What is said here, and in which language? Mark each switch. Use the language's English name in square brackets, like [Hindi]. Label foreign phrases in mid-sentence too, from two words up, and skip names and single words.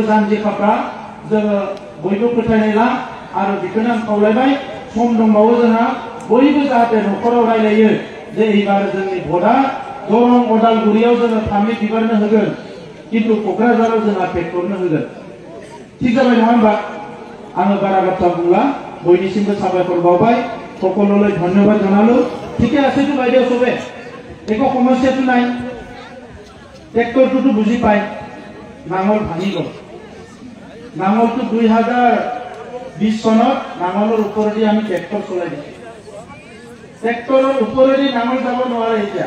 [Bodo] जानजि खाफ्रा जोङो बयबो फोथायनाय ला आरो बेखौनो आं खावलायबाय सम दंबावो जोंहा बयबो जाहाथे न'खराव रायलायो जे एबार जोंनि भटआ दरं अदालगुरियाव जोङो फामि बिबारनो होगोन किन्तु क'क्राझाराव जोंहा पेट्रलनो होगोन ठीक जाबाय नङा होनबा आङो बारा बाथ्रा बुंला बयनिसिमबो साबायखर बावबाय [Assamese] সকললৈ ধন্যবাদ জনালো ঠিকে আছে তো বাইদেউ সবে একো সমস্যাটো নাই ট্ৰেক্টৰটো বুজি পায় নাঙল ভাঙি গ'ল নাঙলটো 2020 চনত নাঙলৰ ওপৰেদি আমি ট্ৰেক্টৰ চলাই দিছো ট্ৰেক্টৰৰ ওপৰেদি নাঙল যাব নোৱাৰে এতিয়া